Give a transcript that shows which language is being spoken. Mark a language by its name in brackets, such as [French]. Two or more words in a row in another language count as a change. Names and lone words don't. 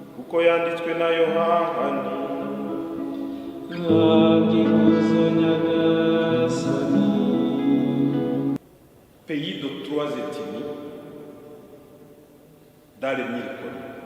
[Kinyarwanda] uko yanditswe na Yohani. [French] Pays de trois ethnies dans les 1000 colonies.